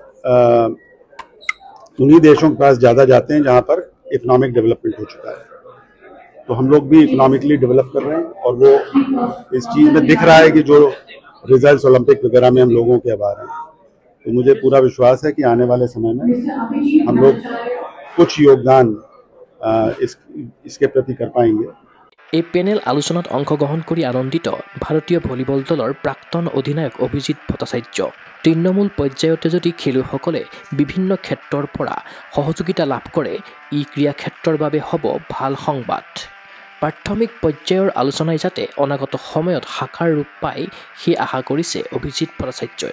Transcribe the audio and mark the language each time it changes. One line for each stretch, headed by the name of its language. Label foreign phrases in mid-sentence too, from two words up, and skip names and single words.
Hindi: उन्हीं देशों के पास ज़्यादा जाते हैं जहाँ पर
English: economic development
Hindi: हो चुका है तो हम लोग भी
English: economically develop
Hindi: कर रहे हैं और वो इस चीज़ में दिख रहा है कि जो रिजल्ट्स ओलंपिक वगैरह में हम लोगों के अब आ रहे हैं तो मुझे पूरा विश्वास है कि आने वाले समय में हम लोग कुछ योगदान इसके प्रति कर पाएंगे
Assamese: এই পেনেল আলোচনাত অংশগ্ৰহণ কৰি আনন্দিত ভাৰতীয় ভলীবল দলৰ প্ৰাক্তন অধিনায়ক অভিজিত ভট্টাচাৰ্য তৃণমূল পৰ্যায়তে যদি খেলুৱৈসকলে বিভিন্ন ক্ষেত্ৰৰ পৰা সহযোগিতা লাভ কৰে ই ক্ৰীড়া ক্ষেত্ৰৰ বাবে হ'ব ভাল সংবাদ প্ৰাথমিক পৰ্যায়ৰ আলোচনাই যাতে অনাগত সময়ত সাকাৰ ৰূপ পায় সেই আশা কৰিছে অভিজিত ভট্টাচাৰ্যই